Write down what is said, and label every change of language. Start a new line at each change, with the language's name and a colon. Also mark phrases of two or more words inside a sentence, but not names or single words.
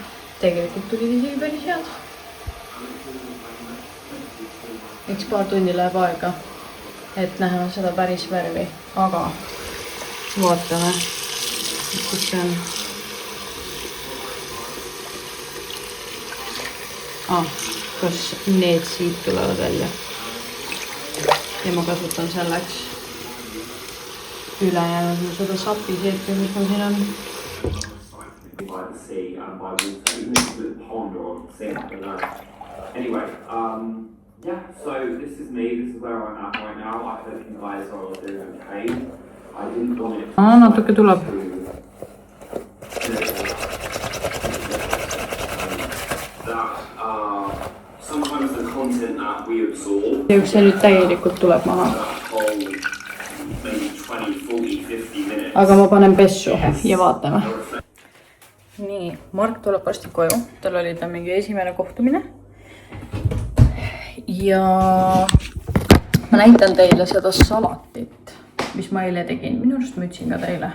Estonian: Tegelikult tuli isegi päris head. Üks paar tundi läheb aega, et näha seda päris värvi, aga vaatame, kus see on. Kas need siit tulevad välja. Ja ma kasutan selleks ülejäänud seda sapiseepi, mis mul siin on.
English: Anyway, yeah, so this is me, this is where I'm at right now. I hope you guys are all doing okay. I didn't want it
Estonian: natuke tuleb.
English: Sometimes the content that we absorb.
Estonian: Ja see nüüd täielikult tuleb maha.
English: Maybe 20, 40, 50 minutes.
Estonian: Aga ma panen pessu ja vaatame. Nii, Mark tuleb varsti koju. Tal oli ta mingi esimene kohtumine. Ja ma näitan teile seda salatit, mis ma eile tegin. Minu arust ma ütsin ka teile.